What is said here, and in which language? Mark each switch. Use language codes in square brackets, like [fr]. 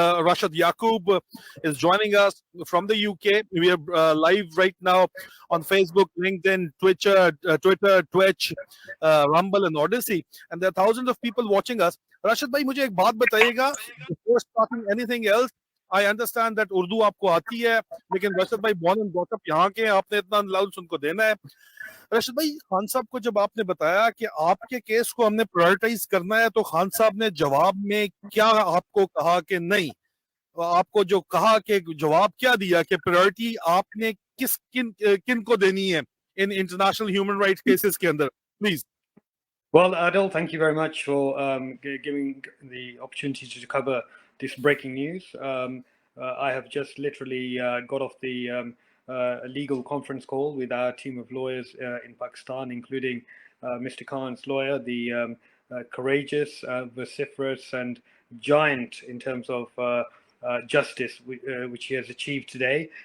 [en] Rashid Yaqoob is joining us from the UK. We are live right now on Facebook, LinkedIn, Twitter, Twitch, Rumble and Odyssey, and there are thousands of people watching us. [ur] Rashid بھائی مجھے ایک بات بتائیے گا, [en] before starting anything else, I understand that [ur] Urdu آپ کو آتی ہے, لیکن راشد بھائی [en] born and brought up [ur] یہاں کے, آپ نے اتنا لاؤنس ان کو دینا ہے. راشد بھائی, خان صاحب کو جب آپ نے بتایا کہ آپ کے کیس کو ہم نے پرائرٹائز کرنا ہے, تو خان صاحب نے جواب میں کیا آپ کو کہا کہ نہیں, آپ کو جو کہا کہ جواب کیا دیا کہ پرائرٹی آپ نے کن کو دینی ہے in international human rights cases کے اندر, please. [en] Well, Adil, thank you very much for giving the opportunity to cover this breaking news. I have just literally got off the legal conference call with our team of lawyers in Pakistan, including Mr. Khan's lawyer, the courageous, vociferous and giant in terms of justice which he has achieved today.